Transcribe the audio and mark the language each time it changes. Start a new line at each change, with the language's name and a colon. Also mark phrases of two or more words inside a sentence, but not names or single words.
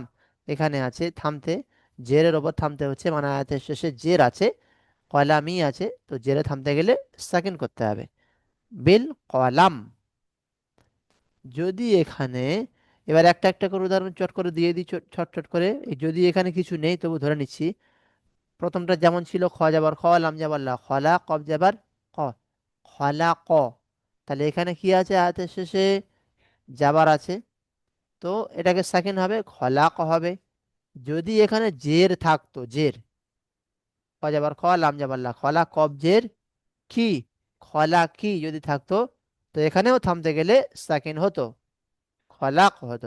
Bangla: এখানে আছে থামতে, জেরের ওপর থামতে হচ্ছে, মানে আয়াতের শেষে জের আছে, কলামি আছে, তো জেরে থামতে গেলে সাকিন করতে হবে, বিল কলাম। যদি এখানে, এবার একটা একটা করে উদাহরণ চট করে দিয়ে দিই, ছট ছট করে, এই যদি এখানে কিছু নেই তবু ধরে নিচ্ছি। প্রথমটা যেমন ছিল খ যাবার খ, লাম যাবার লা, খলা কব যাবার ক, খলা ক। তাহলে এখানে কি আছে, আয়াতের শেষে যাবার আছে, তো এটাকে সেকেন্ড হবে, খলাক হবে। যদি এখানে জের থাকতো, জের, খ যাবার খ, লাম যাবার লা, খলা কব জের কি, খলা কি যদি থাকতো, তো এখানেও থামতে গেলে সেকেন্ড হতো, খলাক হতো।